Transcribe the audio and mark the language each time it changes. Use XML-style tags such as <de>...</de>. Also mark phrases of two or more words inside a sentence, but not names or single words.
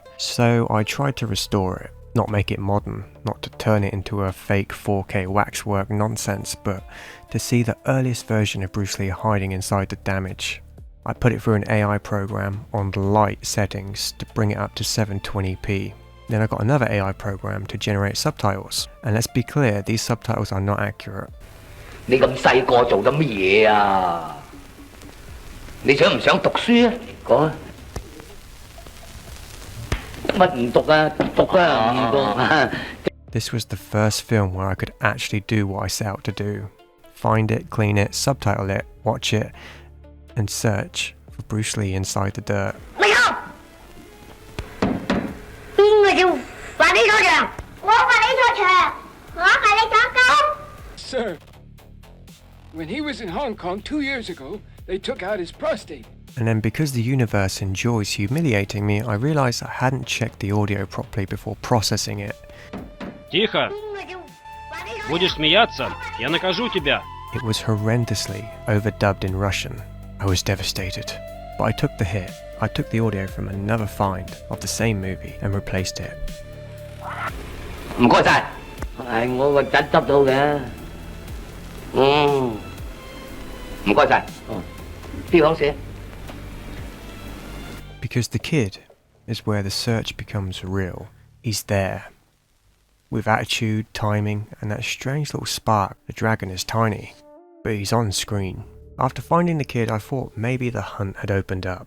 <en>So I tried to restore it, not make it modern, not to turn it into a fake 4K waxwork nonsense, but to see the earliest version of Bruce Lee hiding inside the damage. I put it through an AI program on light settings to bring it up to 720p. Then I got another AI program to generate subtitles. And let's be clear, these subtitles are not accurate.</en> <yue>你咁細個做緊乜嘢啊？你想唔想讀書啊？講啊！乜唔讀啊？讀啊，唔讀。</yue> <en>This was the first film where I could actually do what I set out to do. Find it, clean it, subtitle it, watch it, and search for Bruce Lee inside the dirt. Sir, when he was in Hong Kong 2 years ago, they took out his prostate. And then because the universe enjoys humiliating me, I realised I hadn't checked the audio properly before processing it.</en> <ru>Тихо! Будешь смеяться, я накажу тебя.</ru> <en>It was horrendously overdubbed in Russian. I was devastated. But I took the hit. I took the audio from another find of the same movie and replaced it.</en> <yue>唔該晒，係我個侄執到嘅。唔該晒。邊行寫？</yue> <en>Because The Kid is where the search becomes real. He's there. With attitude, timing, and that strange little spark. The dragon is tiny, but he's on screen. After finding The Kid, I thought maybe the hunt had opened up.</en>